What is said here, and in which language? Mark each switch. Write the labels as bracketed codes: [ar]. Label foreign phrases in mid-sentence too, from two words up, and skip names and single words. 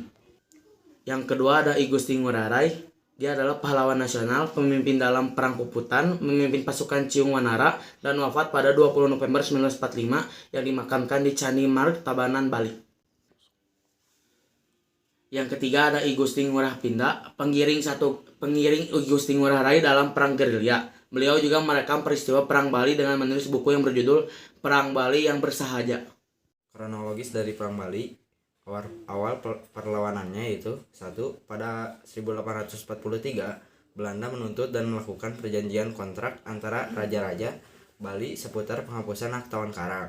[id] Yang kedua ada I Gusti Ngurah Rai. Dia adalah pahlawan nasional, pemimpin dalam Perang Puputan, memimpin pasukan Ciung Wanara, dan wafat pada 20 November 1945 yang dimakamkan di Candi Marg, Tabanan, Bali. Yang ketiga ada I Gusti Ngurah Pindah, pengiring I Gusti Ngurah Rai dalam Perang Gerilya. Beliau juga merekam peristiwa Perang Bali dengan menulis buku yang berjudul Perang Bali yang Bersahaja. Kronologis dari Perang Bali, awal perlawanannya yaitu 1. Pada 1843 Belanda menuntut dan melakukan perjanjian kontrak antara raja-raja Bali seputar penghapusan hak tawan karang.